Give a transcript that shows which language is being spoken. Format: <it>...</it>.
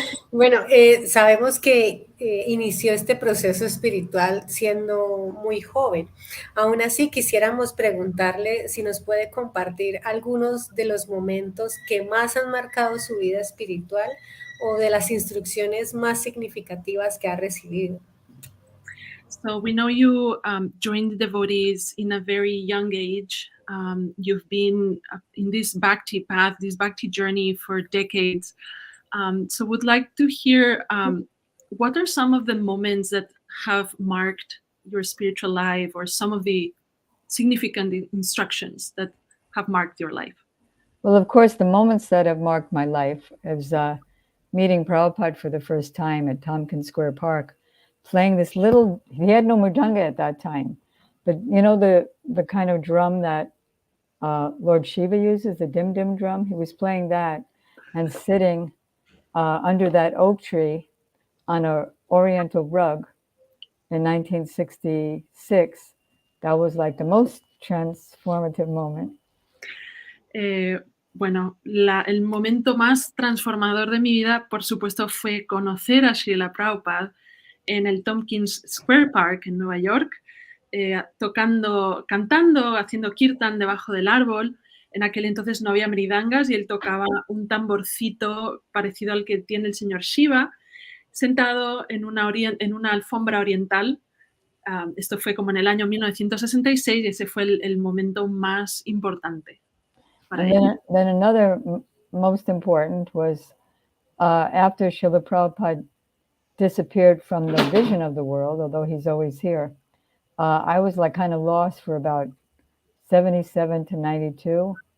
<es>Bueno, sabemos que inició este proceso espiritual siendo muy joven. Aún así, quisiéramos preguntarle si nos puede compartir algunos de los momentos que más han marcado su vida espiritual o de las instrucciones más significativas que ha recibido.</es> <en>So we know you joined the devotees in a very young age. You've been in this bhakti path, this bhakti journey for decades. So would like to hear what are some of the moments that have marked your spiritual life, or some of the significant instructions that have marked your life? Well, of course, the moments that have marked my life is meeting Prabhupada for the first time at Tompkins Square Park, playing this little, he had no mridanga at that time, but you know the kind of drum that Lord Shiva uses, the dim-dim drum, he was playing that and sitting under that oak tree on an oriental rug in 1966. That was like the most transformative moment.</en> <es>Bueno, el momento más transformador de mi vida, por supuesto, fue conocer a Srila Prabhupada en el Tompkins Square Park en Nueva York, cantando, haciendo kirtan debajo del árbol. En aquel entonces no había mridangas y él tocaba un tamborcito parecido al que tiene el señor Shiva, sentado en una alfombra oriental. Esto fue como en el año 1966 y ese fue el momento más importante.</es> <en>Then another most important was after Srila Prabhupada disappeared from the vision of the world, although he's always here, I was like kind of lost for about 77 to 92.</en>